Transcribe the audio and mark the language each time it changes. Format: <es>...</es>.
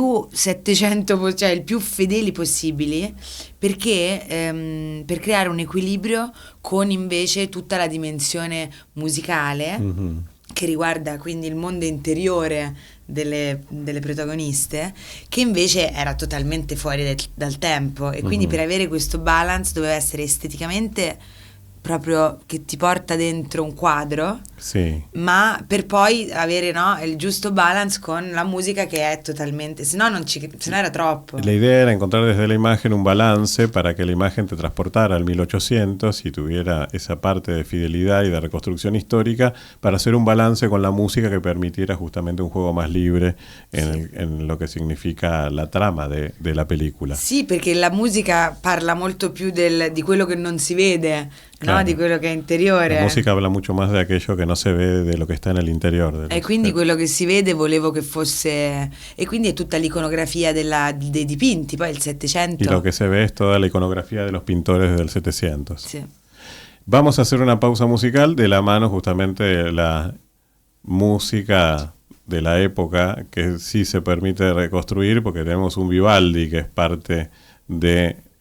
<it>700, cioè il più fedeli possibili, perché per creare un equilibrio con invece tutta la dimensione musicale che riguarda quindi il mondo interiore delle protagoniste, che invece era totalmente fuori dal tempo, e quindi per avere questo balance doveva essere esteticamente proprio che ti porta dentro un quadro, Sì. ma per poi avere, no, il giusto balance con la musica che è totalmente, se no era troppo.</it> <es>La idea era encontrar desde la imagen un balance para que la imagen te transportara al 1800 y tuviera esa parte de fidelidad y de reconstrucción histórica para hacer un balance con la música que permitiera justamente un juego más libre en lo que significa la trama de la película.</es> <it>Sì, perché la musica parla molto più di quello che non si vede,</it> <es>Claro.</es> <it>no? Di quello che è interiore.</it> <es>La música habla mucho más de aquello que no se ve, de lo que está en el interior.</es> <it>E quindi quello che si vede volevo che fosse... E quindi è tutta l'iconografia dei dipinti, poi il 700...</it> <es>Y lo que se ve es toda la iconografía de los pintores del 700.</es> <it>Sì.</it> <es>Vamos a hacer una pausa musical de la mano justamente de la música de la época que sí se permite reconstruir, porque tenemos un Vivaldi que es parte de</es>